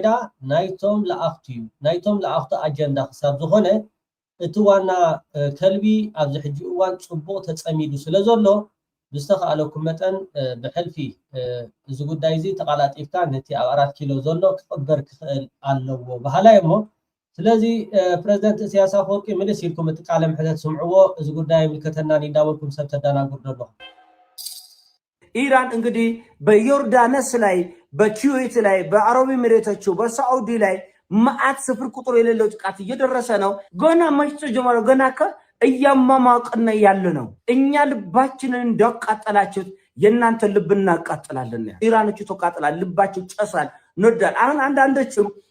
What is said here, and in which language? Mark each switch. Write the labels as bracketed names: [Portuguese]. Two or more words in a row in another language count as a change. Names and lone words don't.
[Tigrinya] ደኣ ናይቶም ለኣኽቲ እዩ ናይቶም ለኣኽቲ ኣጀንዳ ክሳብ ዝኾነ እቲ ዋና ከልቢ ኣብዚ ሕጂ እዋን ፅቡቅ ተፀሚዱ ስለ ዘሎ ብዝተኸኣለኩም መጠን ብሕልፊ እዚ ጉዳይ እዚ ተቃላጢፍካ ነቲ ኣብ 4 ኪሎ ዘሎ ክቕበር ክኽእል ኣለዎ ባህላይ እሞ ስለዚ ፕሬዝደንት ኢሳያስ ኣፈወርቂ ምልስ ኢልኩም እቲ ቃለ ምሕተት ስምዕዎ እዚ ጉዳይ ምልከተናን እንዳበልኩም ሰብ ተደናግር ደለኹም [Amharic] ኢራን እንግዲህ በዮርዳኖስ ላይ በኩዌት ላይ በአረብ ኤሚሬቶቹ በሳዑዲ ላይ ማአት ስፍር ቁጥር የሌለው ጥቃት እየደረሰ ነው ገና መች ጀመረ ገና እያማማቅነ ያለ ነው እኛ ልባችንን እንዳቃጠላችሁት የናንተ ልብ እናቃጠላለን ኢራኖቹ ተቃጠላል ልባቸው ጨሳል ነዳል አሁን አንዳንዶችም